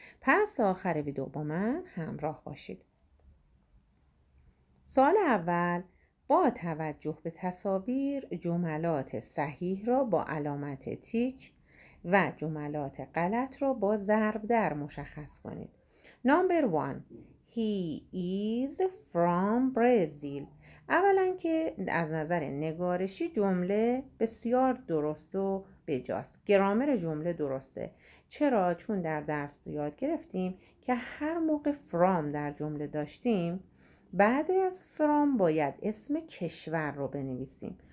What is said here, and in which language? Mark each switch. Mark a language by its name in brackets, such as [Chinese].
[Persian] پس تا آخر ویدیو با من همراه باشید. سوال اول: با توجه به تصاویر جملات صحیح را با علامت تیک و جملات غلط را با ضرب در مشخص کنید. [English] Number 1: He is from Brazil. [Persian] اولا که از نظر نگارشی جمله بسیار درست و بجاست. گرامر جمله درسته. چرا؟ چون در درس یاد گرفتیم که هر موقع from در جمله داشتیم بعد از from باید اسم کشور رو بنویسیم.